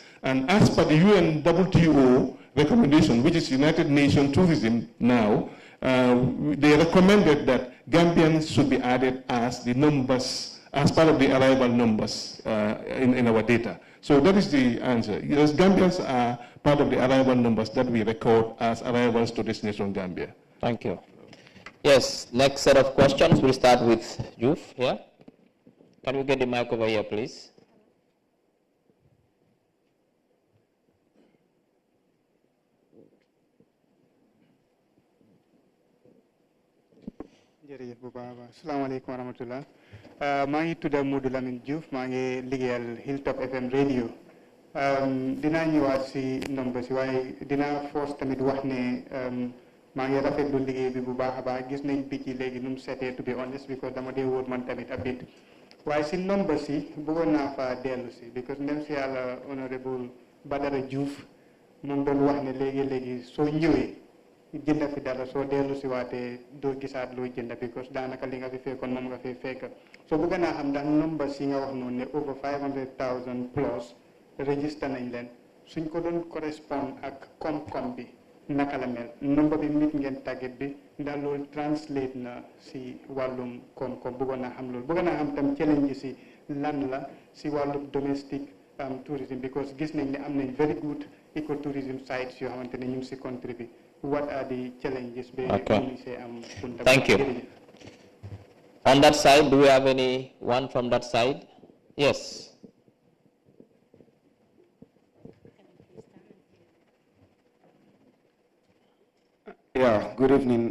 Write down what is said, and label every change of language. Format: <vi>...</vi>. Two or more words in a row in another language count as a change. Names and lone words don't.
<en>And as per the UNWTO recommendation, which is United Nations Tourism now, they recommended that Gambians should be added as the numbers, as part of the arrival numbers in our data. So that is the answer. Yes, Gambians are part of the arrival numbers that we record as arrivals to destination Gambia. Thank you. Yes, next set of questions, we'll start with Juf here. Can we get the mic over here, please?</en> <wo>jërëjëf bu baax a baax</wo> <ar>السلام عليكم ورحمة الله</ar> <wo>maa ngi tudd Modou Lamine Diouf maa ngi liggéeyal Hilltop FM radio dinaa ñëwaat si nombre si waaye dinaa force tamit wax ne maa ngi rafetlu liggéey bi bu baax a baax gis nañ bi ci léegi nu mu seetee</wo> <en>to be honest</en> <wo>because dama dee wóor man tamit</wo> <en>a bit</en> <wo>waaye si nombre si bëggoon naa fa dellu si because ndem si yàlla honorable Badara Diouf moom doon wax ne léegi soo ñëwee jënd fi dara soo dellu si waatee doo gisaat loo jënd because daanaka li nga fi fekkoon moom nga fi fekk soo bëgg naa xam ndax nombre si nga wax noonu ne</wo> <en>over 500,000 plus register</en> <wo>nañ leen suñ ko doon correspond ak koom-koom bi naka la mel nombre bi nit ngeen target bi ndax loolu translate na si wàllum koom-koom bëggoon naa xam loolu bëgg naa xam tam challenge si lan la si wàllum</wo> <en>domestic tourism</en> <wo>because gis nañ ne am nañ</wo> <en>very good ecotourism sites</en> <wo>yoo xamante ne ñu ngi si country bi.</wo> <en>What are the challenges? Okay. Thank you. On that side, do we have anyone from that side? Yes. Yeah, good evening.</en>